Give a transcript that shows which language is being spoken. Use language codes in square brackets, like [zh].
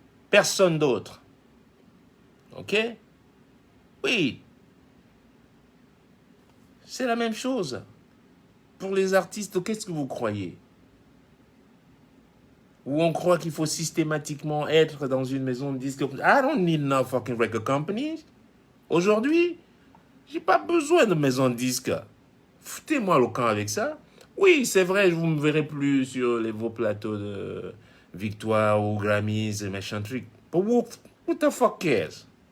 [fr] Personne d'autre. Ok? Oui. C'est la même chose. Pour les artistes, qu'est-ce que vous croyez? Où on croit qu'il faut systématiquement être dans une maison de disques. [en] I don't need no fucking record company. [fr] Aujourd'hui, j'ai pas besoin de maison de disques. Foutez-moi le camp avec ça. Oui, c'est vrai, je vous me verrai plus sur vos plateaux de Victoire ou Grammys et machin truc. [en] But who the fuck cares?